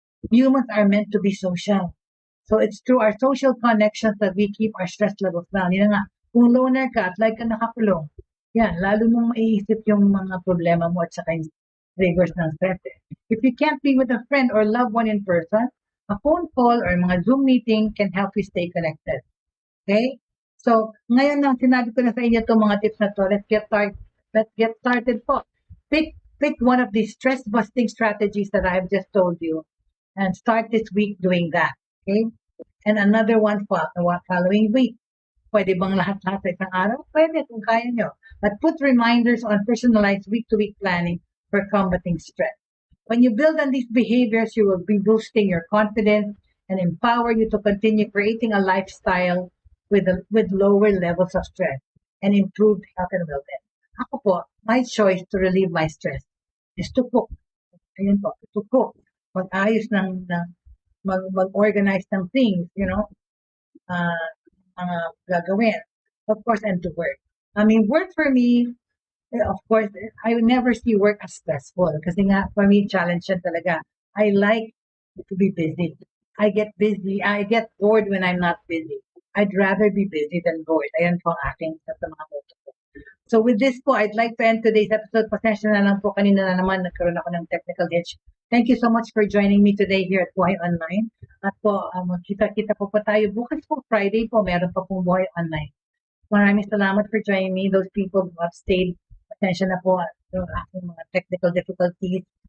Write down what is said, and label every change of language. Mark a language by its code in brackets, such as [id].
[en] Humans are meant to be social. So it's through our social connections that we keep our stress levels down. [tl] Yun nga, kung loner ka at like ka nakakulong, yan, lalo mong maiisip yung mga problema mo at saka yung triggers ng stress. [en] If you can't be with a friend or loved one in person, a phone call or mga Zoom meeting can help you stay connected. Okay? [tl] So, ngayon na sinabi ko na sa inyo itong mga tips na to, [en] let's get started po. Pick one of these stress-busting strategies that I've just told you and start this week doing that. Okay? And another one for the following week. [tl] Pwede bang lahat-lahat sa isang araw? Pwede kung kaya nyo. [en] But put reminders on personalized week-to-week planning for combating stress. When you build on these behaviors, you will be boosting your confidence and empower you to continue creating a lifestyle with lower levels of stress and improved health and well-being. Ako po, my choice to relieve my stress is to cook. [tl] Ayun po, [en] to cook. [tl] Mag-ayos mag-organize ng things, mga gagawin. [en] Of course, and to work. I mean, work for me, of course, I would never see work as stressful. [tl] Kasi nga, [en] for me, challenge yan talaga. I like to be busy. I get busy. I get bored when I'm not busy. I'd rather be busy than bored. [tl] Ayan po ang aking sa mga motto ko. [en] So with this po, I'd like to end today's episode. [tl] Pasensya na lang po, kanina na naman nagkaroon ako ng technical glitch. [en] Thank you so much for joining me today here at Buhay Online. [tl] At po, kita-kita po tayo. Bukas po, Friday po, meron pa pong Buhay Online. Maraming salamat [en] for joining me. Those people who have stayed, [tl] pasensya na po yung aking mga [en] technical difficulties.